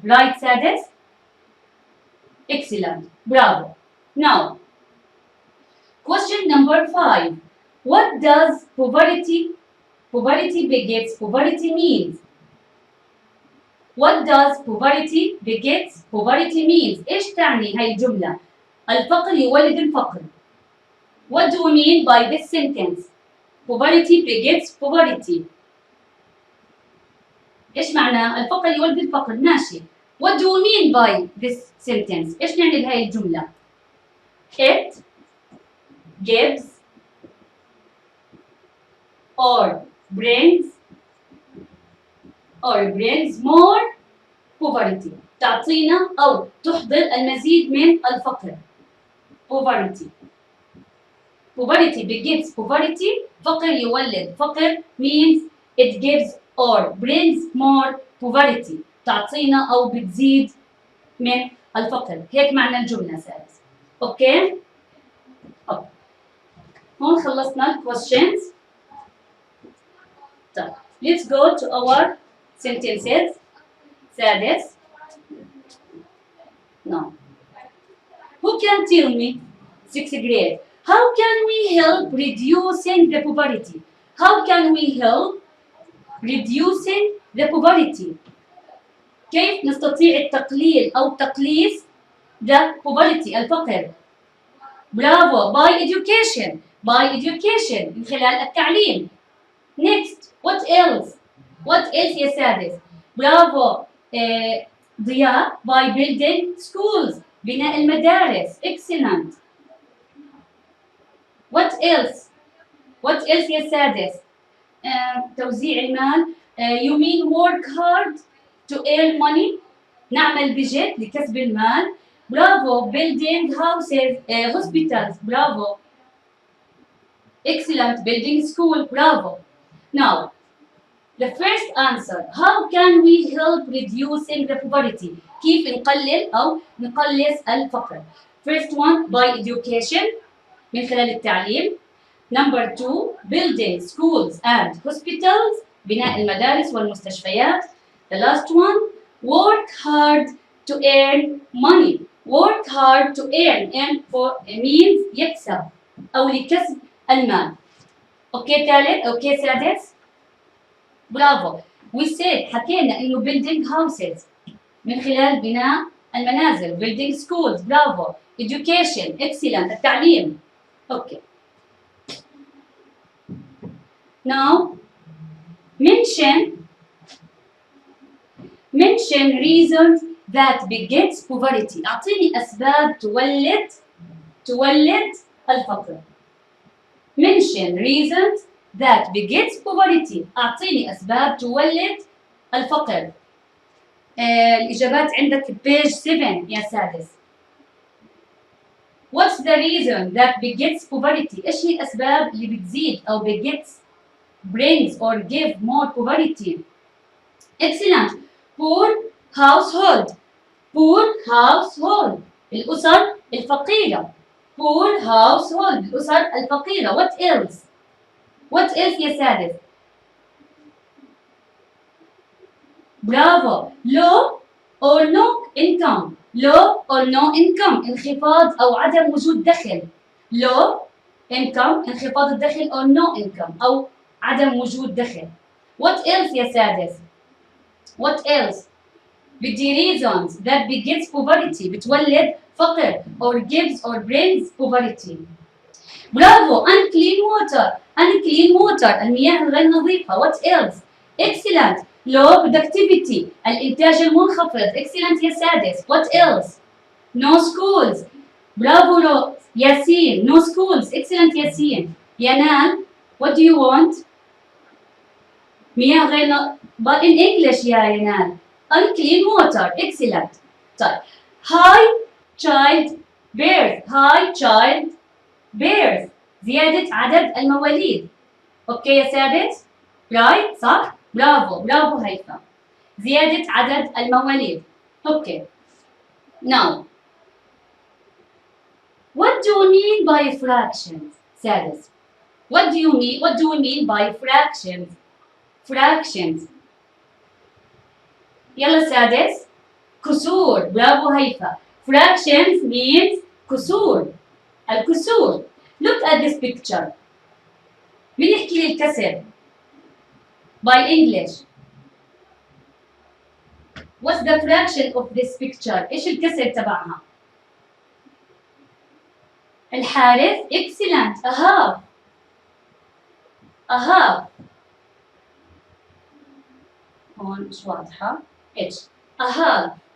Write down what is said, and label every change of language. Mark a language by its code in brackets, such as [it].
[en] right سادس؟ excellent. bravo. Now question number 5. What does poverty begets poverty means? What does poverty begets? Poverty means [ar] إيش تعني هاي الجملة؟ الفقر يولد الفقر. [en] What do we mean by this sentence? Poverty begets poverty. [ar] إيش معنى؟ الفقر يولد الفقر. ماشي. [en] What do we mean by this sentence? [ar] إيش نعني بهاي الجملة؟ [en] It gives or brings more poverty. [ar] تعطينا أو تحضر المزيد من الفقر. [en] Poverty. Poverty begets poverty. [ar] فقر يولد فقر [en] means it gives or brings more poverty. [ar] تعطينا أو بتزيد من الفقر. هيك معنى الجملة سادس. أوكي؟ هون خلصنا ال questions. [en] طيب let's go to our sentences. [ar] سادس. [en] No. Who can tell me? 6th grade. How can we help reducing the poverty? How can we help reducing the poverty? [ar] كيف نستطيع التقليل أو تقليص [en] the poverty [ar] الفقر؟ برافو. [en] By education. By education [ar] من خلال التعليم. [en] Next. What else? What else [ar] يا سادس؟ برافو. [en] ضياء. By building schools. [ar] بناء المدارس. [en] Excellent. What else? What else [ar] يا سادس؟ توزيع المال. [en] You mean work hard to earn money. [ar] نعمل بجد لكسب المال. برافو. [en] Building houses, hospitals. Bravo. Excellent. Building school. Bravo. Now, the first answer. How can we help reducing the poverty? [ar] كيف نقلل أو نقلص الفقر؟ [en] First one, by education. [ar] من خلال التعليم. [en] Number 2, building schools and hospitals. [ar] بناء المدارس والمستشفيات. [en] The last one, work hard to earn money. Work hard to earn and for means [ar] يكسب أو لكسب المال. أوكي ثالث؟ أوكي سادس؟ برافو. [en] We said [ar] حكينا إنه [en] building houses [ar] من خلال بناء المنازل. [en] Building schools. Bravo. Education. Excellent. التعليم. Okay. Now, mention reasons that begets poverty. [ar] أعطيني أسباب تولد الفقر. [en] Mention reasons that begets poverty. [ar] أعطيني أسباب تولد الفقر. الإجابات عندك page 7 يا سادس. [en] What's the reason that begets poverty? [ar] إيش هي الأسباب اللي بتزيد أو [en] begets brings or give more poverty? Excellent. Poor household. Poor household. [ar] الأسر الفقيرة. [en] Poor household. [ar] الأسر الفقيرة. [en] What else? What else [ar] يا سادس؟ برافو. [en] Low or no income. Low or no income. [ar] انخفاض أو عدم وجود دخل. [en] Low income. [ar] انخفاض الدخل [en] or no income [ar] أو عدم وجود دخل. [en] What else يا سادس؟ What else؟ بدي reasons that begets poverty. [ar] بتولد فقر [en] or gives or brings poverty. Bravo. Unclean water. Unclean water. [ar] المياه غير نظيفة. [en] What else؟ Excellent. Low productivity. [ar] الإنتاج المنخفض. Excellent يا سادس. [en] What else؟ No schools. Bravo ياسين. No schools. Excellent ياسين. [ar] ينال. [en] What do you want؟ [ar] مياه غير [en] but in English يا ينال. Unclean water. Excellent. طيب. High child birth. High child birth. [ar] زيادة عدد المواليد. أوكي يا سادس؟ رايت صح؟ برافو برافو هيثم. زيادة عدد المواليد. أوكي. [en] Now, what do we mean by fractions? [ar] سادس. [en] What do we mean by fractions? Fractions. [ar] يلا سادس. كسور. برافو هيفا. [en] Fractions means [ar] كسور. [en] الكسور. Look at this picture. [ar] مين يحكي لي الكسر؟ [en] By English. What's the fraction of this picture? [ar] إيش الكسر تبعها؟ الحارث. [en] Excellent. A half. A half. [ar] هون مش واضحة. إيش؟ [en] A half.